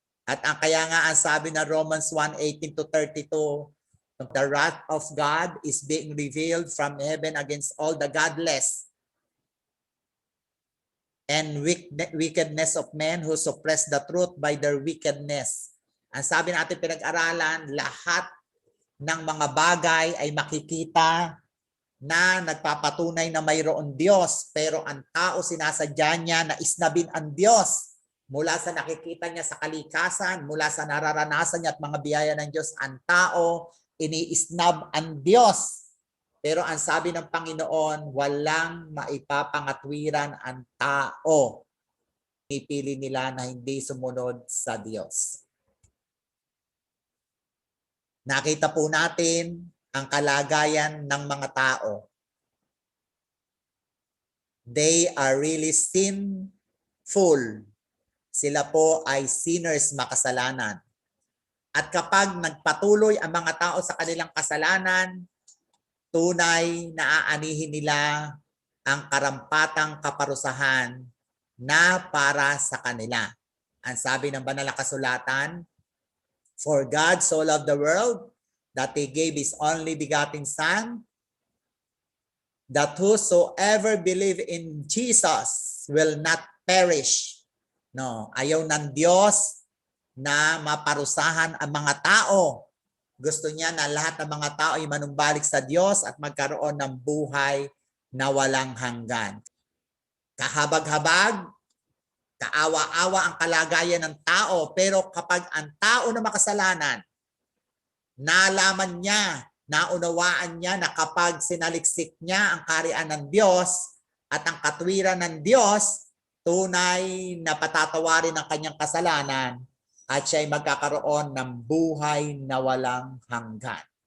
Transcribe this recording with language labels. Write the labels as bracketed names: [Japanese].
[Filipino] At ang kaya nga ang sabi na [English] Romans 1:18-32, the wrath of God is being revealed from heaven against all the godless and wickedness of men who suppress the truth by their wickedness. [Filipino] Ang sabi natin pinag-aralan, lahat ng mga bagay ay makikita na nagpapatunay na mayroon Diyos, pero ang tao sinasadya niya na isnabin ang Diyos. Mula sa nakikita niya sa kalikasan, mula sa nararanasan niya at mga biyaya ng Diyos, ang tao iniisnab ang Diyos. Pero ang sabi ng Panginoon, walang maipapangatwiran ang tao. Pipili nila na hindi sumunod sa Diyos. Nakita po natin ang kalagayan ng mga tao. [English] They are really sinful. [Filipino] Sila po ay sinners, makasalanan. At kapag nagpatuloy ang mga tao sa kanilang kasalanan, tunay na aanihin nila ang karampatang kaparusahan na para sa kanila. Ang sabi ng banal na kasulatan, [English] "For God so loved the world that He gave His only begotten Son, that whosoever believe in Jesus will not perish." [Filipino] No, ayaw ng Diyos na maparusahan ang mga tao. Gusto niya na lahat ng mga tao ay manumbalik sa Diyos at magkaroon ng buhay na walang hanggan. Kahabag-habag, kaawa-awa ang kalagayan ng tao, pero kapag ang tao na makasalanan, nalaman niya, naunawaan niya na kapag sinaliksik niya ang kaharian ng Diyos at ang katwiran ng Diyos, tunay na patatawarin ang kanyang kasalanan at siya ay magkakaroon ng buhay na walang hanggan.